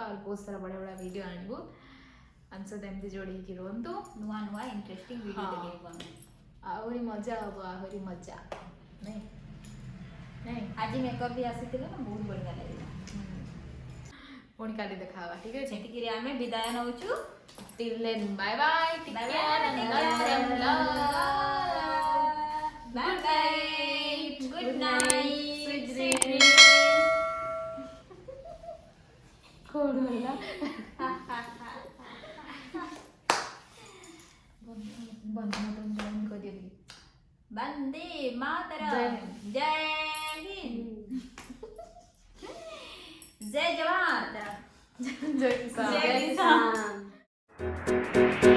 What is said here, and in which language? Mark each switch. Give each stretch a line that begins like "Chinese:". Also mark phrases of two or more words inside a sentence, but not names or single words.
Odia: ଆଉ ବହୁତ ସାରା ବଢ଼ିଆ ବଢ଼ିଆ ଭିଡ଼ିଓ ଆଣିବୁ। ଆମ ସହିତ ଏମିତି ଯୋଡ଼ି ହେଇକି ରୁହନ୍ତୁ। ନୂଆ ନୂଆ
English: interesting video
Odia: ଦେଖିବାକୁ ଆମେ। ଆହୁରି ମଜା ହବ, ଆହୁରି ମଜା ନାଇଁ ନାଇଁ। ଆଜି ମେକଅପ୍ ବି ଆସିଥିଲା ନା, ବହୁତ ବଢ଼ିଆ ଲାଗିଲା। ପୁଣି କାଲି ଦେଖା ହବା, ଠିକ ଅଛି? ସେତିକିରେ ଆମେ ବିଦାୟ ନଉଛୁ।
English: Till then, bye bye. Take Bye care bye. and Take love care. and love. Bye bye. Good night. Sweet Sweet dreams. dreams.
Odia: କଣ ହେଲା? ବନ୍ଦେ ମାତରମ୍ ଜଏନ୍ କରିଦେବି।
Hindi: वंदे मातरम। जय हिंद। जय हिंद। जय जवान। जय किसान। जय किसान।